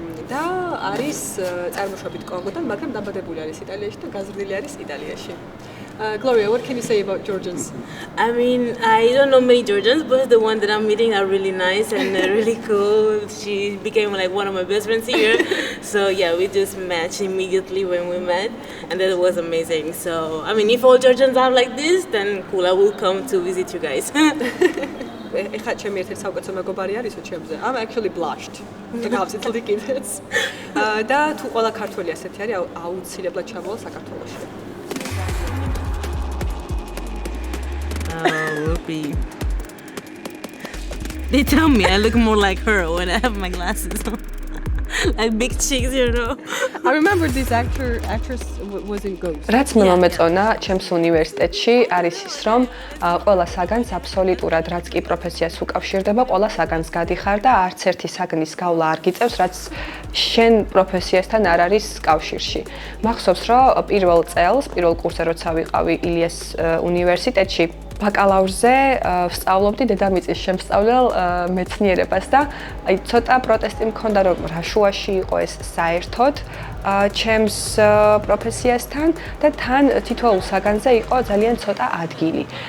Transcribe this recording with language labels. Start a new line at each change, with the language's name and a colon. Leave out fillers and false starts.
Georgian: და არის წარმოშობით კონგოდან, მაგრამ დაბადებული არის იტალიაში და გაზრდილი არის იტალიაში.
English: Gloria, what can you say about Georgians? I mean, I don't know many Georgians, but the one that I'm meeting are really nice and really cool. She became like one of my best friends here. So yeah, we just matched immediately when we met, and that was amazing. So I mean, if all Georgians are like this, then cool. I will come to visit you guys.
Georgian: ეხლა ჩემი ერთ-ერთი საუკეთესო მეგობარი არისო ჩემზე.
English: I'm actually blushed.
Georgian: გავცეთლდი კიდეც. და თუ ყველა ქართველი ასეთი არის, აუცილებლად ჩამოვალ საქართველოში. Whoopee.
English: They tell me I look more like her when I have my glasses on. Like big cheeks, you know. I remember this actress was in Ghost.
Georgian: რაც მე მომეწონა ჩემს უნივერსიტეტში არის ის, რომ ყველა საგანს აბსოლუტურად რაც კი პროფესიას უკავშირდება, ყველა საგანს გადიხარ და არც ერთი საგნის გავლა არ გიწევს, რაც შენ პროფესიასთან არ არის კავშირში. მახსოვს, რომ პირველ წელს, პირველ კურსზე როცა ვიყავი ილიას უნივერსიტეტში, ბაკალავრზე ვსწავლობდი დედამიწის შემსწავლელ მეცნიერებას და აი ცოტა პროტესტი მქონდა, რომ რა შუაში იყო ეს საერთოდ ჩემს პროფესიასთან და თან თითოეულ საგანზე იყო ძალიან ცოტა ადგილი.